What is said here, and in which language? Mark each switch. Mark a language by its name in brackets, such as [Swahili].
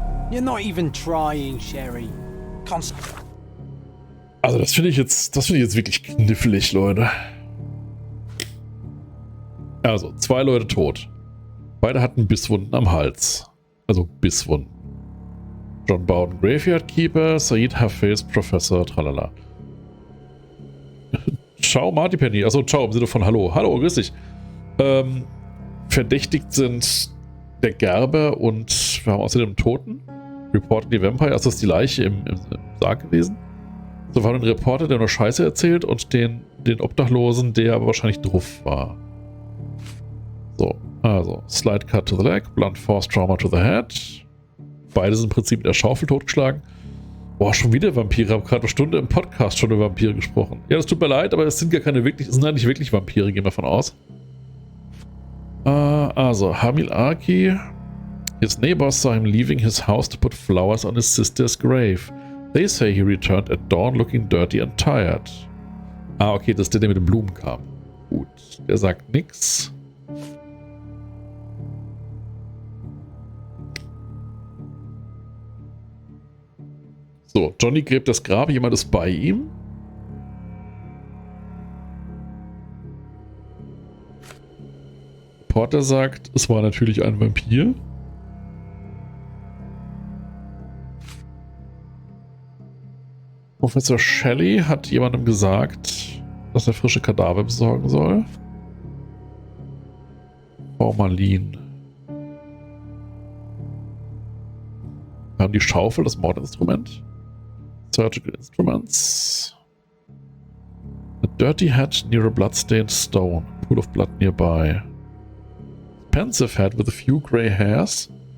[English] You're not even trying, Sherry. [German] Also das finde ich jetzt wirklich knifflig, Leute. Also, 2 Leute tot. Beide hatten Bisswunden am Hals. Also Bisswunden. John Bowden, Graveyard Keeper, Said Hafiz, Professor, tralala. Ciao, Marty Penny. Achso, ciao im Sinne von Hallo. Hallo, grüß dich. Verdächtigt sind der Gerber und wir haben außerdem einen Toten. [English] Reported the Vampire, [German] also ist die Leiche im Sarg gewesen. So war ein Reporter, der nur Scheiße erzählt und den Obdachlosen, der aber wahrscheinlich druff war. [English] So, also Slide Cut to the Leg, Blunt Force Trauma to the Head. [German] Beide sind im Prinzip mit der Schaufel totgeschlagen. Boah, schon wieder Vampire. Ich habe gerade eine Stunde im Podcast schon über Vampire gesprochen. Ja, das tut mir leid, aber es sind gar keine wirklich, es sind halt nicht wirklich Vampire, gehen wir von aus. Also, Hamil Arki. [English] His neighbors saw him leaving his house to put flowers on his sister's grave. They say he returned at dawn looking dirty and tired. [German] Ah, okay, das ist der mit den Blumen kam. Gut, der sagt nix. So, Johnny gräbt das Grab, jemand ist bei ihm. Porter sagt, es war natürlich ein Vampir. Professor Shelley hat jemandem gesagt, dass er frische Kadaver besorgen soll. Formalin. Wir haben die Schaufel, das Mordinstrument. [English] Surgical Instruments. A dirty hat near a bloodstained stone. A pool of blood nearby. Pensive hat with a few grey hairs.